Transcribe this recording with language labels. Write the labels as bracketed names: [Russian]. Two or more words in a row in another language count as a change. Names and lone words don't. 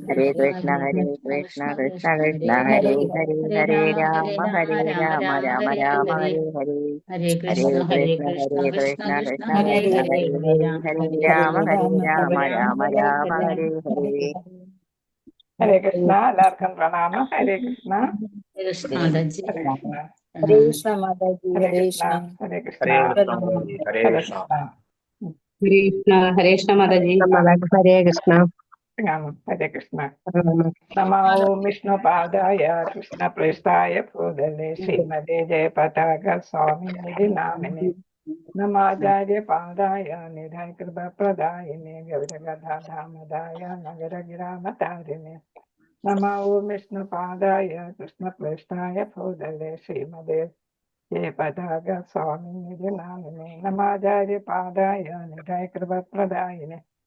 [Sanskrit] ഹരേ കൃഷ്ണ കൃഷ്ണ കൃഷ്ണ ഹരേ ഹരേ. ഹരേ രാമ രാമ രാമ ഹരേ ഹരേ. ഹരേ ഹരേ കൃഷ്ണ കൃഷ്ണ കൃഷ്ണ കൃഷ്ണ കൃഷ്ണ കൃഷ്ണ ഹരേ ഹരേ. ഹരേ ഹരേ. ഹരേ രാമ രാമ രാമ ഹരേ ഹരേ. [Malayalam] ഹരേ കൃഷ്ണ. എല്ലാവർക്കും പ്രണാമം. ഹരേ കൃഷ്ണ. കൃഷ്ണ മാതാജി. ഹരേ കൃഷ്ണ. ഹരേ കൃഷ്ണ മാതാജി. ഹരേ ഹരേ കൃഷ്ണ. കൃഷ്ണ. ഹരേ കൃഷ്ണ. ഹരേ ഹരേ കൃഷ്ണ. കൃഷ്ണ. ഹരേ കൃഷ്ണ മാതാജി. ഹരേ കൃഷ്ണ. ഹരേ കൃഷ്ണ. [Sanskrit] നമോ വിഷ്ണുപാദായ കൃഷ്ണപ്രേഷ്ഠായ ഭൂതലേ ശ്രീമതേ ജയപതാക സ്വാമിനിധി നാമിനെ നമാചാര്യപാദായ നിധൈകൃതപ്രദായിനെ ഗൗരഗദാധാമദായ നഗരഗ്രാമതാരിണെ നമോ വിഷ്ണുപാദായ കൃഷ്ണപ്രേഷ്ഠായ ഭൂതലേ ശ്രീമതേ ജയപതാക സ്വാമിനിധി നാമിനെ നമാചാര്യപാദായ നിധൈകൃതപ്രദായിനെ